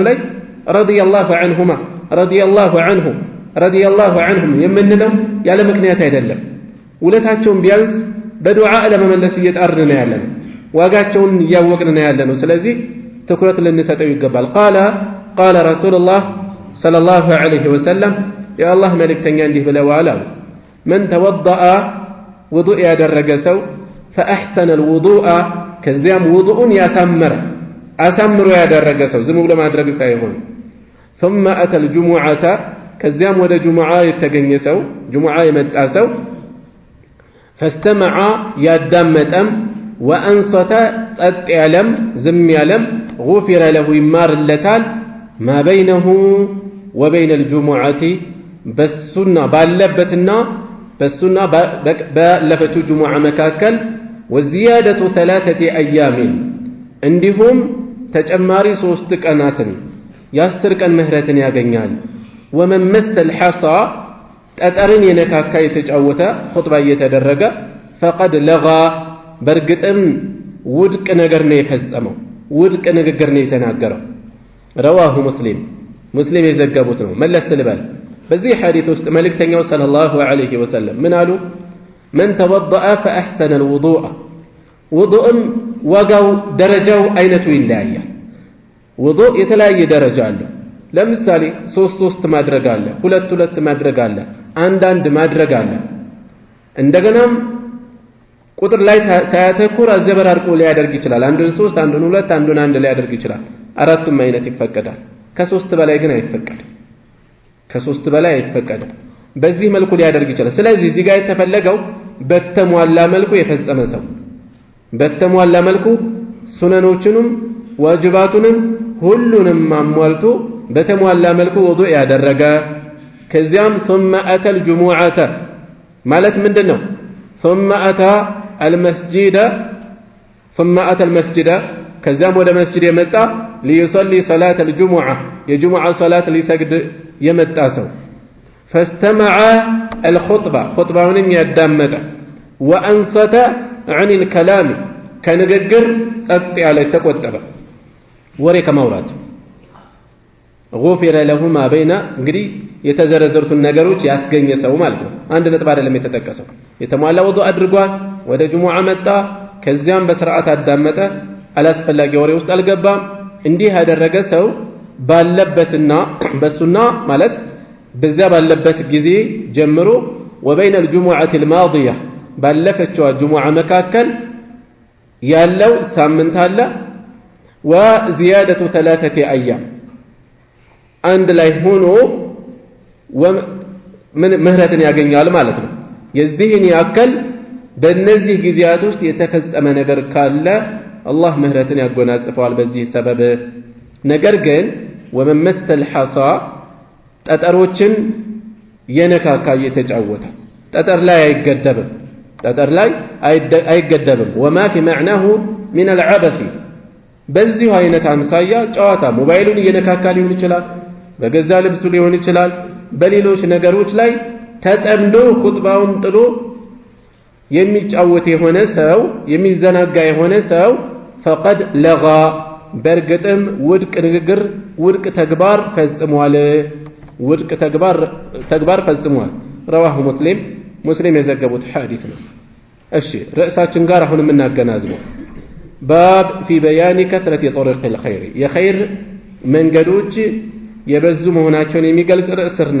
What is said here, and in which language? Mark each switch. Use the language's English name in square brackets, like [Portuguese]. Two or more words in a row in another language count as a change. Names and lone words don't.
[Amharic] ላይ [Arabic] رضي الله عنهما رضي الله عنه رضي الله عنهم [Amharic] የምንለው ያለ ምክንያት አይደለም። ውለታቸውን ቢያንስ በዱዓ ለመመለስ እየጣርን ነው ያለነው፣ ዋጋቸውን እያወቅን ነው ያለነው። ስለዚህ ትኩረት ልንሰጠው ይገባል። [Arabic] قال رسول الله صلى الله عليه وسلم [Amharic] የአላህ መልእክተኛ እንዲህ ብለዋል አሉ። [Arabic] من توضأ [Amharic] ውዱእ ያደረገ ሰው [Arabic] فأحسن الوضوء [Amharic] ከዚያም ውዱኡን አሳምሮ ያደረገ ሰው ዝም ብሎ ማድረግ ሳይሆን [Arabic] ثم أتى الجمعة [Amharic] ከዚያም ወደ ጁሙዓ የተገኘ ሰው ጁሙዓ የመጣ ሰው فاستمع ያዳመጠም وأنصت ጸጥ ያለም ዝም ያለም [Arabic] غفر له [Amharic] ይማርለታል [Arabic] ما بينه وبين الجمعة [Amharic] በሱና ባለበትና በሱና ባለፈችው ጁሙዓ መካከል [Arabic] وزيادة 3 أيام [Amharic] እንዲሁም ተጨማሪ 3 ቀናትን የ10 ቀን ምህረትን ያገኛል። [Arabic] ومن مس الحصى [Amharic] ጠጠርን የነካካ የተጫወተ ኹጥባ እየተደረገ [Arabic] فقد لغى [Amharic] በርግጥም ውድቅ ነገር ነው የፈጸመው፣ ውድቅ ንግግር ነው የተናገረው። رواه ሙስሊም የዘገቡት ነው። መለስ ልበል በዚህ ሐዲስ ውስጥ መልእክተኛው [Arabic] صلى الله عليه وسلم [Amharic] ምን አሉ? [Arabic] من توضأ فأحسن الوضوء [Amharic] ውዱእም ዋጋው ደረጃው አይነቱ ይለያያል። ውዱእ የተለያየ ደረጃ አለው። ለምሳሌ 3 ማድረግ አለ፣ 2 ማድረግ አለ፣ 1 ማድረግ አለ። እንደገናም ቁጥር ላይ ሳያተኩር አዘበራርቆ ሊያደርግ ይችላል። አንዱን 3 አንዱን 2 አንዱን 1 ሊያደርግ ይችላል። አራቱም አይነት ይፈቀዳል። ከ3 በላይ ግን አይፈቀድም። በዚህ መልኩ ሊያደርግ ይችላል። ስለዚህ እዚህ ጋር የተፈለገው በተሟላ መልኩ የፈጸመ ሰው በተሟላ መልኩ ሱነኖችንም ዋጅባቱንም ሁሉንም አሟልቶ በተሟላ መልኩ ውዱእ ያደረገ ከዚያም [Arabic] ثم أتى الجمعة [Amharic] ማለት ምንድነው? [Arabic] ثم أتى المسجد [Amharic] ከዚያም ወደ መስጂድ የመጣ [Arabic] ليصلي صلاة الجمعة [Amharic] የጁሙዓ ሶላት ሊሰግድ የመጣ ሰው [Arabic] فاستمع الخطبة [Amharic] خطبውን ያዳመጠ وأنصت [Arabic] عن الكلام [Amharic] ከንግግር ጸጥ ያለ ተቆጠበ ወሬ ከማውራት [Arabic] غفر له ما بين [Amharic] እንግዲህ የተዘረዘሩትን ነገሮች ያስገኘ ሰው ማለት ነው። አንድ ነጥብ አይደለም የተጠቀሰው። የተሟላ ውዱእ አድርጓል፣ ወደ ጁሙዓ መጣ፣ ከዚያም በስርዓት አዳመጠ፣ አላስፈላጊ ወሬ ውስጥ አልገባም። እንዲህ ያደረገ ሰው ባለበትና በሱና ማለት በዚያ ባለበት ጊዜ ጀምሮ [Arabic] وبين الجمعة الماضية [Amharic] ባለፈችው ጁሙዓ መካከል ያለው ሳምንት አለ [Arabic] وزيادة 3 أيام [Amharic] አንድ ላይ ሆኖ ምህረትን ያገኛል ማለት ነው። የዚህን ያክል በእነዚህ ጊዜያት ውስጥ የተፈጸመ ነገር ካለ አላህ ምህረትን ያጎናጽፈዋል በዚህ ሰበብ። ነገር ግን [Arabic] ومن مس الحصى [Amharic] ጠጠሮችን የነካካ እየተጫወተ ጠጠር ላይ አይገደብም [Arabic] وما في معناه من العبث [Amharic] በዚህ አይነት አምሳያ ጨዋታ ሞባይሉን እየነካካ ሊሆን ይችላል፣ በገዛ ልብሱ ሊሆን ይችላል፣ በሌሎች ነገሮች ላይ ተጠምዶ ኹጥባውን ጥሎ የሚጫወት የሆነ ሰው የሚዘናጋ የሆነ ሰው [Arabic] فقد لغى [Amharic] በርግጥም ውድቅ ንግግር ውድቅ ተግባር ፈጽሟል። رواه ሙስሊም የዘገቡት ሐዲስ ነው። እሺ ርዕሳችን ጋር አሁን የምናገናዝበው ባብ [Arabic] في بيان كثرة طرق الخير [Amharic] የኸይር መንገዶች የበዙ መሆናቸውን የሚገልጽ ርዕስ ነው